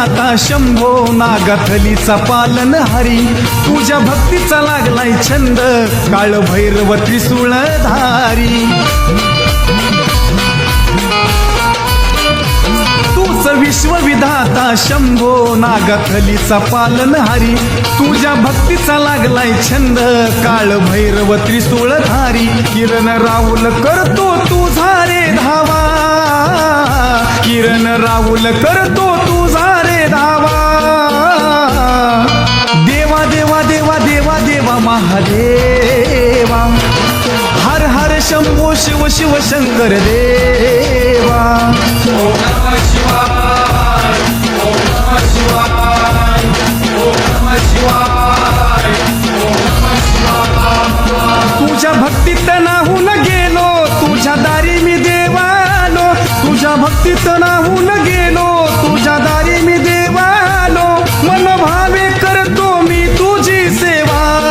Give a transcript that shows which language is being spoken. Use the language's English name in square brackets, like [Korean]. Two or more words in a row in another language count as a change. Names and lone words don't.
[Marathi] शंभो नागथलीचा पालन हरी तुझ्या भक्तीचा लागलाय छंद काळ भैरव त्रिशूळधारी तूच विश्वविधाता शंभो नागथलीचा पालन हरी तुझ्या भक्तीचा लागलाय छंद काळ भैरव त्रिशूळधारी किरण राहुल करतो तुझा रे धावा किरण राहुल करतो तुझा रे धावा देवा देवा देवा देवा देवा महादेवा हर हर शंभो शिव शिव शंकर देवा [Sanskrit] ओम नमः शिवाय ओम नमः शिवाय ओम नमः शिवाय ओम नमः शिवाय [Marathi] तुझ्या भक्तीत नाहून गेलो तुझ्या दारी मी देवालो तुझ्या भक्तीत नाहून गेलो तुझ्या दारी मी देवालो मन भावे करतो मी तुझी सेवा